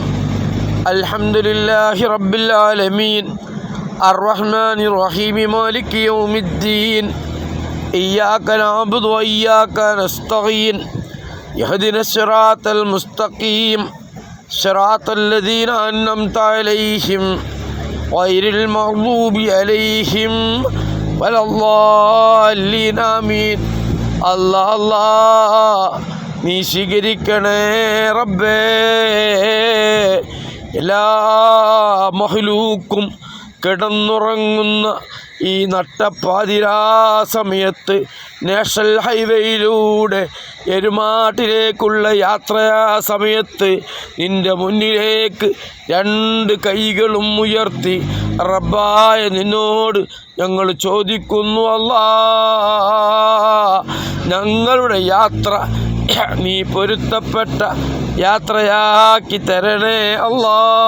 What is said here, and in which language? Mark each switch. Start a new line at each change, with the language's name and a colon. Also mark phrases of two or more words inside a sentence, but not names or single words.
Arabic: الحمد لله رب العالمين الرحمن الرحيم مالك يوم الدين إياك نعبد وإياك نستعين اهدنا الصراط المستقيم صراط الذين أنعمت عليهم غير المغضوب عليهم ولا الضالين آمين.
Malayalam: الله الله നീ സ്വീകരിക്കണേ റബ്ബേ. എല്ലാ മഹ്ലൂക്കും കിടന്നുറങ്ങുന്ന ഈ നട്ടപ്പാതിരാ സമയത്ത് നാഷണൽ ഹൈവേയിലൂടെ എരുമാട്ടിലേക്കുള്ള യാത്രാ സമയത്ത് നിൻ്റെ മുന്നിലേക്ക് രണ്ട് കൈകളും ഉയർത്തി റബ്ബായ നിന്നോട് ഞങ്ങൾ ചോദിക്കുന്നു അല്ലാ, ഞങ്ങളുടെ യാത്ര നീ പൊരുത്തപ്പെട്ട യാത്രയാക്കി തരണേ അല്ലാ.